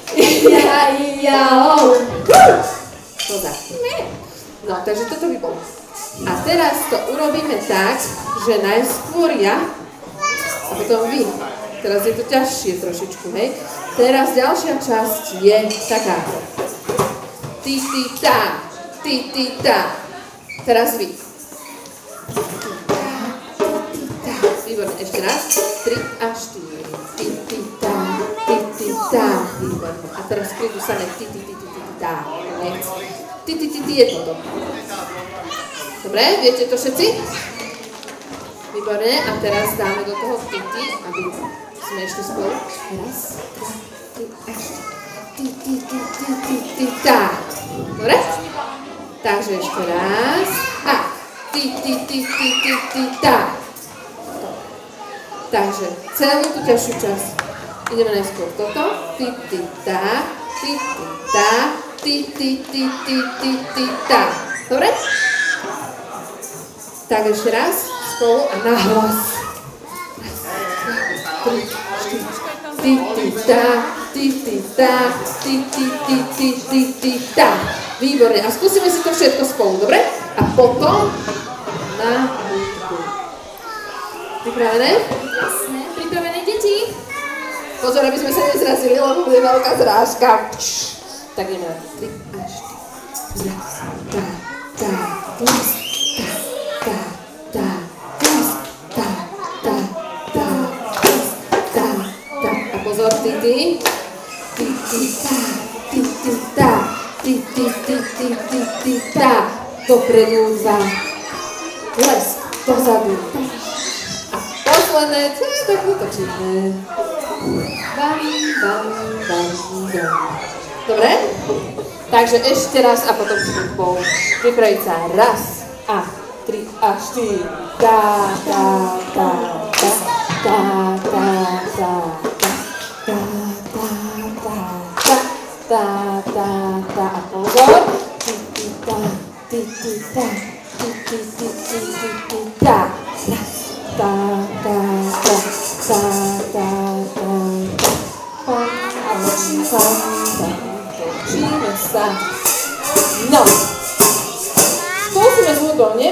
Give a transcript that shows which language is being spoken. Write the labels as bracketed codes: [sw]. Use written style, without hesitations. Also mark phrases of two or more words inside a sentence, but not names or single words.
[sk] Ia-o. Koza. No, takže toto by bolo. A teraz to urobíme tak, že najskôr ja a potom vy. Teraz je to ťažšie trošičku, hej. Teraz ďalšia časť je taká. Ti-ti-ta. Teraz vy. Výborné, ešte raz. 3 a 4. Ti-ti-ta. Výborné. A teraz prídu samé ti-ti-ti-ti-ti-ta. Ti-ti-ti-ti je toto. Dobre, viete to všetci? Výborné, a teraz dáme do toho ti-ti, aby sme ešte spolu. Raz, 2, 3 a 4. Ti-ti-ti-ti-ti-ta. Dobre? Takže ešte raz. A ti-ti-ti-ti-ti-ta. Takže celú tú ťažšiu časť. Ideme najskôr toto. Ti-ti-ta, ti-ti-ta, ti-ti-ti-ti-ti-ta. Dobre? Tak ešte raz. Spolu a nahlas. 3, 4. Ti-ti-ta, ti-ti-ta, ti-ti-ti-ti-ti-ta. Výborne. A skúsime si to všetko spolu, dobre? A potom na hudbu. Pripravené? Jasné. Pripravené, deti? Pozor, aby sme sa nezrazili, lebo bude veľká zrážka. Tak ideme na 3 a 4. Raz, a pozor, ti-ti. Ti-ti-ta. Ti-ti-ti-ti-ti-ti-ta. Dopredu 2. Les, dozadu. A posledné, čo je tak utočíme. Bam. Dobre? Takže ešte raz a potom s hudbou. Pripraviť sa. Raz a 3 a 4. A pozor. Ti-ti-ta. Raz, točíme sa. No. Skúsime s hudbou, nie?